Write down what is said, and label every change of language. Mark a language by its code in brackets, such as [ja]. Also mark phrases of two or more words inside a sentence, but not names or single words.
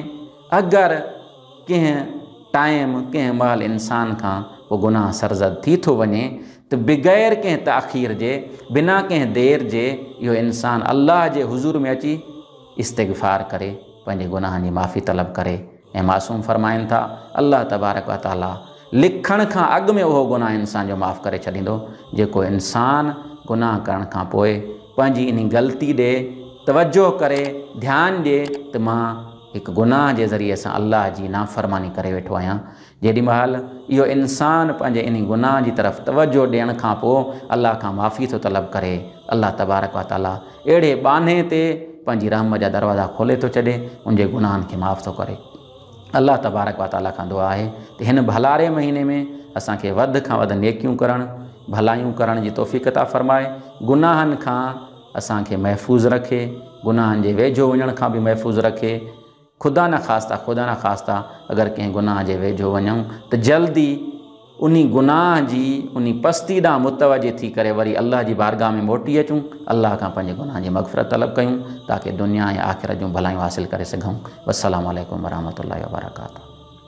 [sd] अगरि कंहिं टाइम कंहिं महिल इंसान खां उहो गुनाह सरज़द थी थो वञे त बिग़ैर कंहिं ताख़ीर जे, बिना कंहिं देर जे इहो इंसान अल्लाह जे हुज़ूर में अची इस्तिग़फ़ार करे, पंहिंजे गुनाहनि जी माफ़ी तलब करे। ऐं मासूम फ़रमाइनि था अल्लाह [ar] تبارك وتعالى [sd] लिखण खां अॻु में उहो गुनाह इंसान जो माफ़ करे छॾींदो जेको इंसान गुनाह करण खां पोइ पंहिंजी इन ग़लती ॾे तवजो करे, ध्यानु ॾिए त मां हिकु गुनाह जे ज़रिए सां अल्लाह जी नाफ़रमानी करे वेठो आहियां। जेॾी महिल इहो इंसान पंहिंजे इन गुनाह जी तरफ़ तवजो ॾियण खां पोइ अल्लाह खां माफ़ी थो तलब करे, अल्लाह [ar] تبارك وتعالى [sd] अहिड़े बाने ते पंहिंजी रहम जा दरवाज़ा खोले थो छॾे, उनजे गुनाहनि खे माफ़ थो करे। अल्लाह [ar] تبارك وتعالى [sd] खां दुआ आहे त हिन भलारे महीने में असांखे वधि खां वधि नेकियूं करणु, भलायूं करण जी तौफ़ीक़ अता फ़रमाए, गुनाहनि खां असांखे महफ़ूज़ रखे, गुनाहनि जे वेझो वञण खां बि महफ़ूज़ रखे। ख़ुदा न ख़ास्ता अगरि कंहिं गुनाह जे वेझो वञूं त जल्दी उन गुनाह जी उन पस्ती ॾांहुं मुतवजे थी करे वरी अल्लाह जी बारगाह में मोटी अचूं, अल्लाह खां पंहिंजे गुनाह जी मग़फ़िरत तलब कयूं ताकी दुनिया ऐं आख़िरत जूं भलायूं हासिल करे सघूं। [ar] والسلام عليكم ورحمة الله وبركاته.